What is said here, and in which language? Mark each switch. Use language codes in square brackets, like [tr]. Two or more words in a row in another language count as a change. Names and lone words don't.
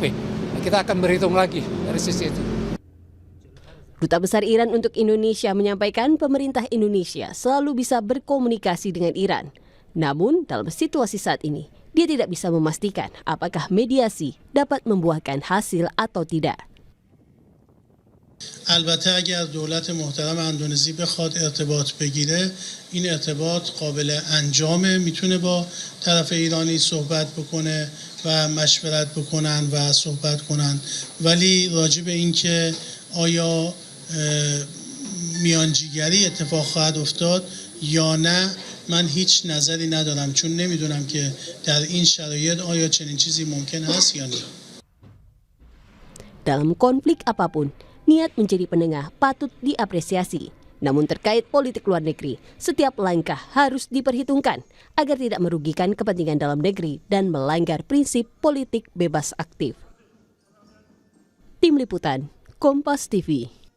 [id] Kita akan berhitung lagi dari sisi itu. Duta Besar Iran untuk Indonesia menyampaikan pemerintah Indonesia selalu bisa berkomunikasi dengan Iran. Namun dalam situasi saat ini, dia tidak bisa memastikan apakah mediasi dapat membuahkan hasil atau tidak. [fa] البته اگر دولت محترم اندونزی بخواد ارتباط بگیره این ارتباط قابل انجامه، میتونه با طرف ایرانی صحبت بکنه و مشورت بکنن و صحبت کنن، ولی راجع به اینکه آیا میانجیگری اتفاق خواهد افتاد یا نه من هیچ نظری ندارم، چون نمیدونم که در این شرایط آیا چنین چیزی ممکن هست یا نه. [id] Dalam konflik apapun, niat menjadi penengah patut diapresiasi. Namun terkait politik luar negeri, setiap langkah harus diperhitungkan agar tidak merugikan kepentingan dalam negeri dan melanggar prinsip politik bebas aktif. Tim Liputan, Kompas TV.